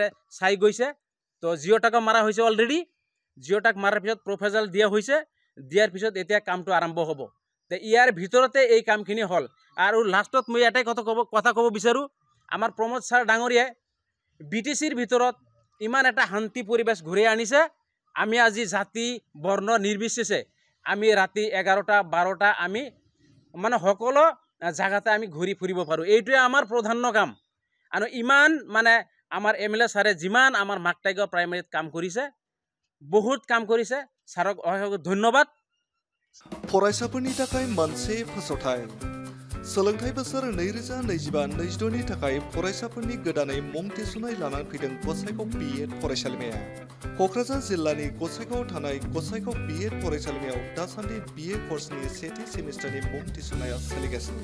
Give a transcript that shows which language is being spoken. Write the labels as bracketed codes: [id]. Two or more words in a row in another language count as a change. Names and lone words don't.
[as] চাই গৈছে তো জিঅ'টাকো মাৰা হৈছে অলৰেডি জিঅ'টাক মাৰাৰ পিছত প্ৰপ'জাল দিয়া হৈছে দিয়াৰ পিছত এতিয়া কামটো আৰম্ভ হ'ব তো ইয়াৰ ভিতৰতে এই কামখিনি হ'ল আৰু লাষ্টত মই এটাই কথা ক'ব বিচাৰো আমাৰ প্ৰমোদ ছাৰ ডাঙৰীয়াই BTCৰ ভিতৰত ইমান এটা শান্তি পৰিবেশ ঘূৰাই আনিছে আমি আজি জাতি বৰ্ণ নিৰ্বিশেষে আমি ৰাতি 11টা 12টা আমি মানে সকলো জায়গাতে আমি ঘূৰি ফুৰিব পাৰোঁ। এইটোৱে আমাৰ প্ৰধান কাম। আৰু ইমান মানে আমাৰ MLA ছাৰে যিমান আমাৰ মাকটাইগাঁও প্ৰাইমেৰীত কাম কৰিছে, বহুত কাম কৰিছে, ছাৰক অশেষ ধন্যবাদ। [brx] फरायसाफोरनि थाखाय मोनसे फोसावथाय सोलोंथाइ बोसोर 2025-26 नि थाखाय फरायसाफोरनि गोदानै मुं थिसननाय लानानै फैदों गसाइगाव BEd फरायसालिमाया। क'क्राझार जिल्लानि गसाइगावआव थानाय गसाइगाव BEd फरायसालिमायाव दासान्दि BA कर्सनि सेथि सेमिस्टारनि मुं थिसननाया सोलिगासिनो।